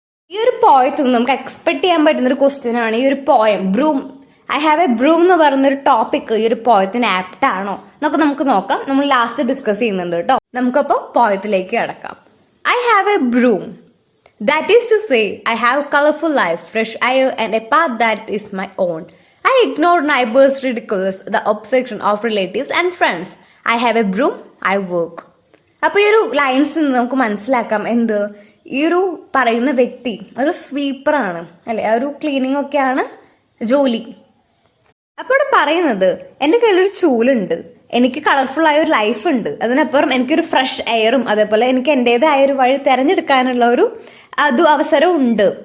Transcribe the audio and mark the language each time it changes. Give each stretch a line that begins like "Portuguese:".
Malayalam: ഈ ഒരു പോയത്തിൽ നിന്ന് നമുക്ക് എക്സ്പെക്ട് ചെയ്യാൻ പറ്റുന്ന ഒരു ക്വസ്റ്റ്യൻ ആണ് ഈ ഒരു poem broom. I have A broom എന്ന് പറയുന്നൊരു ടോപ്പിക് ഈ ഒരു പോയത്തിന് ആപ്റ്റ് ആണോ എന്നൊക്കെ നമുക്ക് നോക്കാം. നമ്മൾ ലാസ്റ്റ് ഡിസ്കസ് ചെയ്യുന്നുണ്ട് കേട്ടോ. നമുക്കപ്പോൾ പോയത്തിലേക്ക് കടക്കാം.
English: I have a broom. That is to say I have colourful life, fresh air and a path that is my own. I ignore neighbors' ridiculous, the obsession of relatives and friends. I have a broom, I work.
Malayalam: അപ്പോൾ ഈ ഒരു lines നിന്ന് നമുക്ക് മനസ്സിലാക്കാം എന്ത്, ഈ ഒരു പറയുന്ന വ്യക്തി ഒരു സ്വീപ്പറാണ് അല്ലെ, ആ ഒരു ക്ലീനിങ് ഒക്കെയാണ് ജോലി. അപ്പോൾ ഇവിടെ പറയുന്നത് എൻ്റെ കയ്യിലൊരു ചൂലുണ്ട്, എനിക്ക് കളർഫുൾ ആയ ഒരു ലൈഫ് ഉണ്ട്, അതിനപ്പുറം എനിക്കൊരു ഫ്രഷ് എയറും അതേപോലെ എനിക്ക് എൻ്റെതായ ഒരു വഴി തിരഞ്ഞെടുക്കാനുള്ള ഒരു അവസരം ഉണ്ട്.